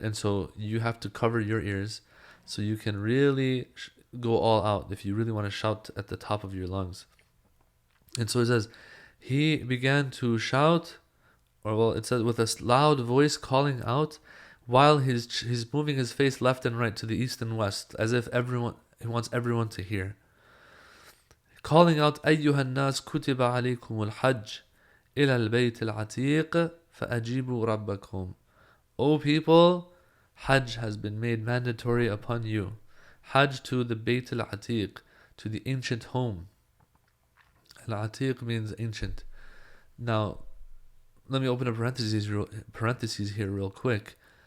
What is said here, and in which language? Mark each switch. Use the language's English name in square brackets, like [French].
[English] And so you have to cover your ears so you can really go all out if you really want to shout at the top of your lungs. And so it says, he began to shout, or well, it says with a loud voice calling out, while he's moving his face left and right to the east and west, as if he wants everyone to hear. Calling out, [Arabic] أيها الناس كتب عليكم الحج إلى البيت العتيق فأجيبوا ربكم. [English] O people, Hajj has been made mandatory upon you. Hajj to the Bayt al-Atiq, to the ancient home. Al-Atiq means ancient. Now, let me open a parentheses here real quick.